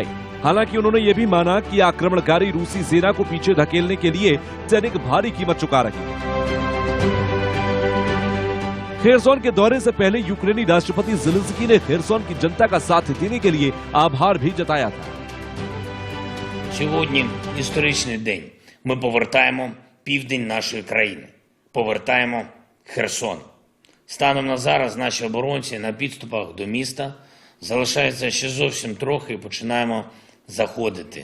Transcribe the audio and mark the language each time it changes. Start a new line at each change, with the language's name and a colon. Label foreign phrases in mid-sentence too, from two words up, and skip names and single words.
Hindi: हालांकि उन्होंने ये भी माना कि आक्रमणकारी रूसी सेना को पीछे धकेलने के लिए सैनिक भारी कीमत चुका रहे हैं। खेरसोन के दौरे से पहले यूक्रेनी राष्ट्रपति ज़ेलेंस्की ने खेरसोन की जनता का साथ देने के लिए आभार भी जताया था।
Ukrainian: Сьогодні історичний день. Ми повертаємо південь нашої країни. Повертаємо Херсон. Станом на зараз наші оборонці на підступах до міста залишається ще зовсім трохи і починаємо заходити.